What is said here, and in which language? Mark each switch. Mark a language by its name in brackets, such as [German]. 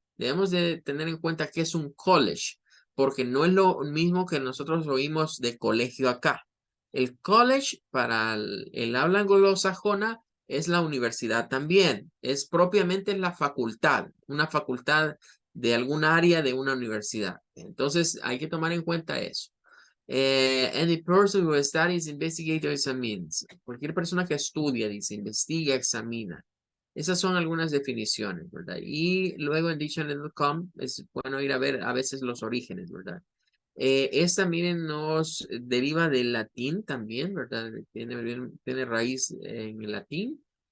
[Spanish] Debemos de tener en cuenta que es un college, porque no es lo mismo que nosotros oímos de colegio acá. El college para el habla anglosajona es la universidad también, es propiamente la facultad, una facultad de algún área de una universidad. Entonces hay que tomar en cuenta eso. [English] Any person who studies, investigates or examines. [Spanish] Cualquier persona que estudia, dice, investiga, examina. Esas son algunas definiciones, ¿verdad? Y luego en dictionary.com es bueno ir a ver a veces los orígenes, ¿verdad? Esta, miren, nos deriva del latín también, ¿verdad? Tiene raíz en el latín.